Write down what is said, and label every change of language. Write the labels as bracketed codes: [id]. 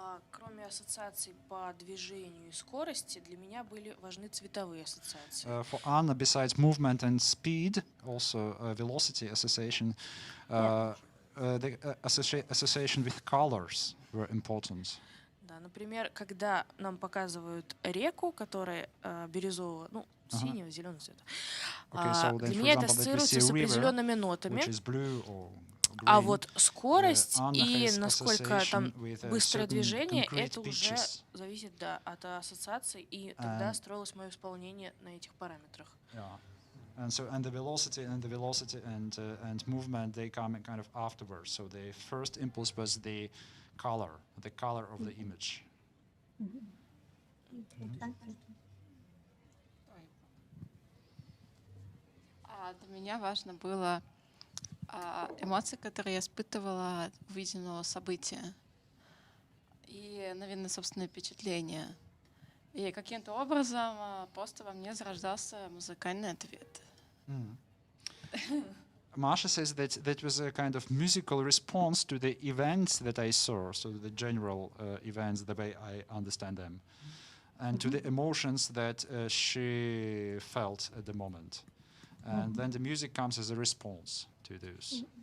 [ru] Кроме ассоциаций по движению и скорости, для меня были важны цветовые ассоциации. [en] For Anna, besides movement and speed, also velocity association, the association with colors were important. [ru] Да, например, когда нам показывают реку, которая бирюзового, ну, синего, зеленого цвета, для меня это ассоциируется с определенными нотами. А вот скорость и насколько там быстрое движение, это уже зависит, да, от ассоциаций, и тогда строилось мое исполнение на этих параметрах. [en] And so, and the velocity and movement, they come kind of afterwards. So the first impulse was the color of the image. [ru] Для меня важно было эмоции, которые я испытывала от увиденного события, и, наверное, собственные впечатления. И каким-то образом просто во мне зарождался музыкальный ответ. [en] Masha says that that was a kind of musical response to the events that I saw, so the general events, the way I understand them, and to the emotions that she felt at the moment. And then the music comes as a response to those.